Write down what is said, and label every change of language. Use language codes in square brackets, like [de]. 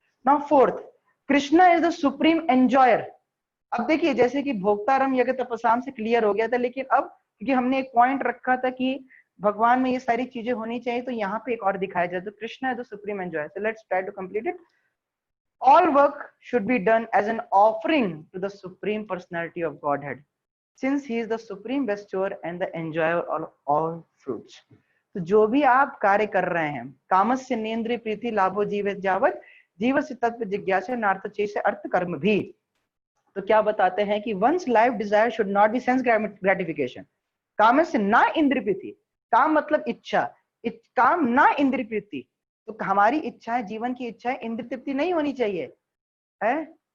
[en] Now fourth, Krishna is the supreme enjoyer. [hi] अब देखिए, जैसे कि भोक्तारम यज्ञ तपसाम से क्लियर हो गया था, लेकिन अब क्योंकि हमने एक पॉइंट रखा था कि भगवान में ये सारी चीजें होनी चाहिए, तो यहाँ पे एक और दिखाया जाए, तो [en] Krishna is the supreme enjoyer. So let's try to complete it. All work should be done as an offering to the supreme personality of Godhead, since he is the supreme bestower and the enjoyer of all fruits। [hi] तो जो भी आप कार्य कर रहे हैं, [sa] कामस्य नेन्द्रिय प्रीति लाभो जीवित जावत, जीव से तत्व जिज्ञासा नार्थ चेष्ट अर्थ कर्म भी। [hi] तो क्या बताते हैं कि [en] One's life desire should not be sense gratification. [sa] कामस्य ना इंद्रिय प्रीति, [hi] काम मतलब इच्छा, काम ना इंद्रिय प्रीति, तो हमारी इच्छाएं, जीवन की इच्छाएं इंद्रिय तृप्ति नहीं होनी चाहिए, है?